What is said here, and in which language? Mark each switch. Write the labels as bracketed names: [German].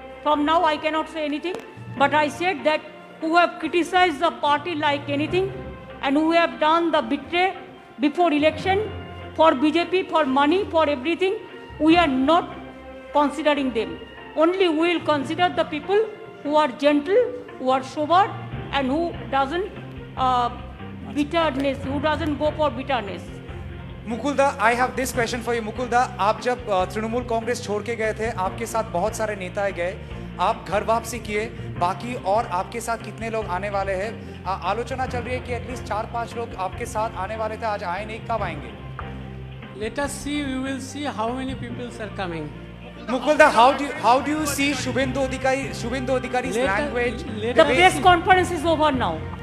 [English] From now, I cannot say anything. But I said that who have criticized the party like anything and who have done the betray before election for BJP, for money, for everything, we are not considering them. Only we will consider the people who are gentle, who are sober, and who doesn't bitterness, who doesn't go for bitterness. [Hindi] मुकुलदा, [English] I have this question for you. [Hindi] मुकुलदा, आप जब तृणमूल कांग्रेस छोड़ के गए थे, आपके साथ बहुत सारे नेता गए, आप घर वापसी किए, बाकी और आपके साथ कितने लोग आने वाले हैं? आलोचना चल रही है कि एटलीस्ट 4-5 लोग आपके साथ आने वाले थे, आज आए नहीं, कब आएंगे? [English] Let us see, we will see how many people are coming. Mukulda, how do you see Shubhendu Adhikari's language? The press conference is over now.